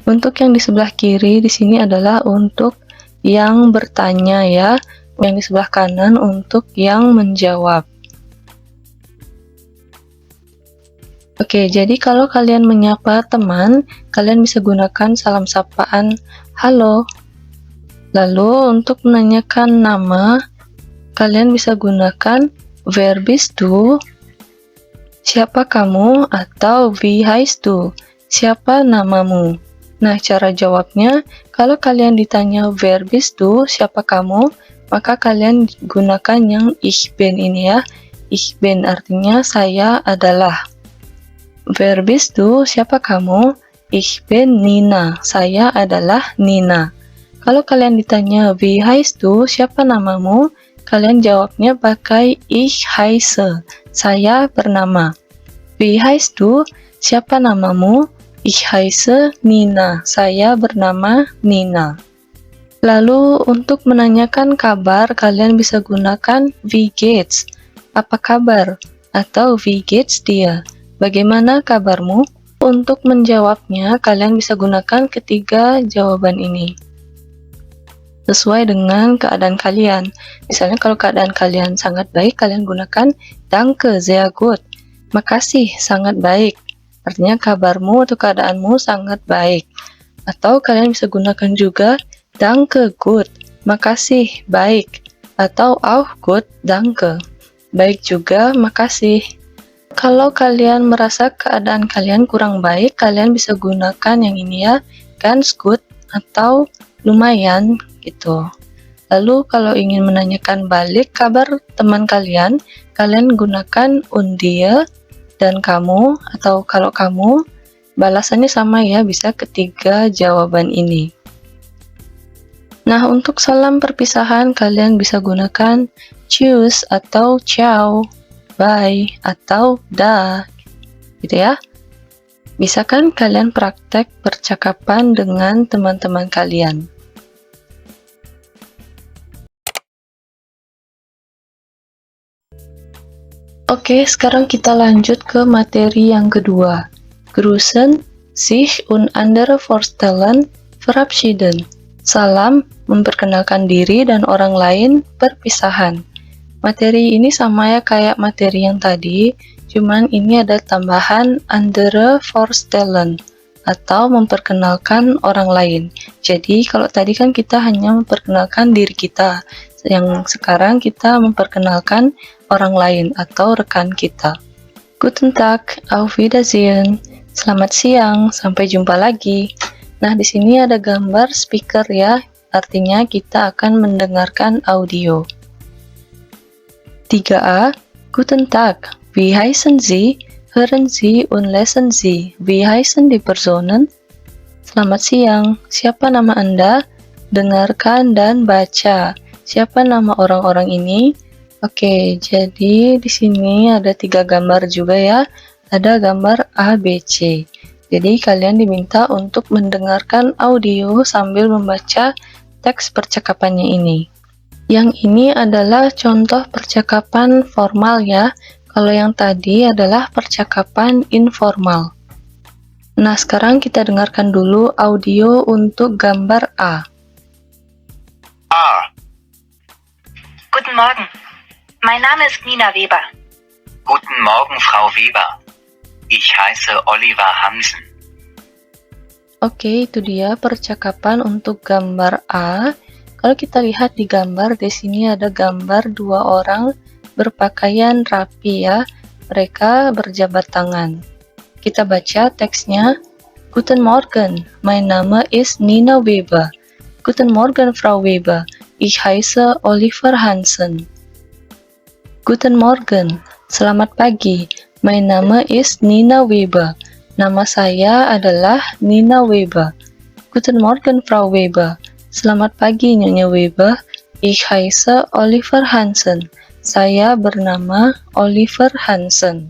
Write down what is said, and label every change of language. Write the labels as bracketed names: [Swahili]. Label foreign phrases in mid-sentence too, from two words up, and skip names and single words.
[Indonesian] Untuk yang di sebelah kiri di sini adalah untuk yang bertanya ya, yang di sebelah kanan untuk yang menjawab. Oke, jadi kalau kalian menyapa teman, kalian bisa gunakan salam sapaan halo. Lalu untuk menanyakan nama, kalian bisa gunakan [German] wer bist du, [Indonesian] siapa kamu, atau [German] wie heißt du, [Indonesian] siapa namamu. Nah, cara jawabnya, kalau kalian ditanya [German] wer bist du, [Indonesian] siapa kamu, maka kalian gunakan yang [German] ich bin [Indonesian] ini ya. [German] Ich bin [Indonesian] artinya saya adalah. [German] Wer bist du, [Indonesian] siapa kamu? [German] Ich bin Nina, [Indonesian] saya adalah Nina. Kalau kalian ditanya [German] wie heißt du, [Indonesian] siapa namamu, kalian jawabnya pakai [German] ich heiße, [Indonesian] saya bernama. [German] Wie heißt du, [Indonesian] siapa namamu? [German] Ich heiße Nina, [Indonesian] saya bernama Nina. Lalu untuk menanyakan kabar, kalian bisa gunakan [German] wie geht's, [Indonesian] apa kabar, atau [German] wie geht's dir, [Indonesian] bagaimana kabarmu. Untuk menjawabnya, kalian bisa gunakan ketiga jawaban ini. sesuai dengan keadaan kalian. Misalnya kalau keadaan kalian sangat baik, kalian gunakan [German] Danke, sehr gut. [Indonesian] Makasih, sangat baik. Artinya kabarmu atau keadaanmu sangat baik. Atau kalian bisa gunakan juga [German] Danke, gut. [Indonesian] Makasih, baik. Atau [German] auch gut, danke. [Indonesian] Baik juga, makasih. Kalau kalian merasa keadaan kalian kurang baik, kalian bisa gunakan yang ini ya, [German] ganz gut [Indonesian] atau lumayan gitu. Lalu kalau ingin menanyakan balik kabar teman kalian, kalian gunakan [German] und dir [Indonesian] dan kamu, atau kalau kamu, balasannya sama ya, bisa ketiga jawaban ini. Nah, untuk salam perpisahan kalian bisa gunakan tschüss atau ciao, bye atau da, gitu ya. Bisa kan kalian praktek percakapan dengan teman-teman kalian? Oke, sekarang kita lanjut ke materi yang kedua. [German] Grüßen, sich und andere vorstellen, verabschieden. [Indonesian] Salam, memperkenalkan diri dan orang lain, perpisahan. Materi ini sama ya kayak materi yang tadi, cuman ini ada tambahan [German] andere vorstellen [Indonesian] atau memperkenalkan orang lain. Jadi kalau tadi kan kita hanya memperkenalkan diri kita, yang sekarang kita memperkenalkan orang lain atau rekan kita. [German] Guten Tag, auf Wiedersehen. [Indonesian] Selamat siang, sampai jumpa lagi. Nah, di sini ada gambar speaker ya, artinya kita akan mendengarkan audio. 3a. [German] Guten Tag, wie heißen Sie? Hören Sie und lesen Sie. Wie heißen die Personen? [Indonesian] Selamat siang, siapa nama Anda? Dengarkan dan baca. Siapa nama orang-orang ini? Oke, jadi di sini ada 3 gambar juga ya. Ada gambar A, B, C. Jadi kalian diminta untuk mendengarkan audio sambil membaca teks percakapannya ini. Yang ini adalah contoh percakapan formal ya. Kalau yang tadi adalah percakapan informal. Nah, sekarang kita dengarkan dulu audio untuk gambar A. A. [German] Guten Morgen. Mein Name ist Nina Weber. Guten Morgen, Frau Weber. Ich heiße Oliver Hansen. [Indonesian] Oke, itu dia percakapan untuk gambar A. Kalau kita lihat di gambar, di sini ada gambar 2 orang berpakaian rapi ya. Mereka berjabat tangan. Kita baca teksnya. [German] Guten Morgen, mein Name ist Nina Weber. Guten Morgen, Frau Weber. Ich heiße Oliver Hansen. Guten Morgen, [Indonesian] selamat pagi. [German] Mein Name ist Nina Weber. [Indonesian] Nama saya adalah Nina Weber. [German] Guten Morgen, Frau Weber. [Indonesian] Selamat pagi, Nyonya Weber. [German] Ich heiße Oliver Hansen. [Indonesian] Saya bernama Oliver Hansen.